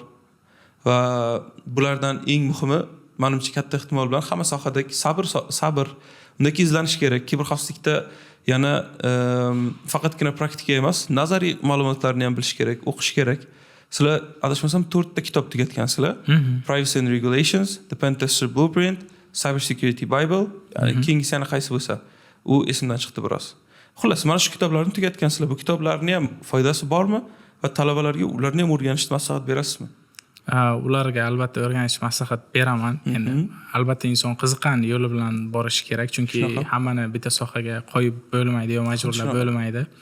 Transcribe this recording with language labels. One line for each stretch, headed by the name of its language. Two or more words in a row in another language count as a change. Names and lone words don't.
Uzbek: Va bulardan eng muhimi, menimcha katta ehtimol bilan hamma sohadagi sabr. Undaki izlanish kerak. Kiberxavfsizlikda yana faqatgina praktika emas, nazariy ma'lumotlarni ham bilish kerak, o'qish kerak. Sizlar adashmasam 4 ta kitob tugatgansizlar. Privacy and Regulations, The Pen Tester Blueprint, Cyber Security Bible, ya'ni keyingisi yana qaysi bo'lsa, u esimdan chiqdi biroz. Xullas, mana shu kitoblarni tugatgansizlar. Bu kitoblarning ham foydasi bormi va talabalarga ularni ham o'rganishni maslahat berasizmi? Ularga albatta o'rganish maslahat beraman. Endi albatta inson qiziqqan yo'li bilan borishi kerak, chunki hammani bitta sohaga qo'yib bo'lmaydi yo majburlab bo'lmaydi.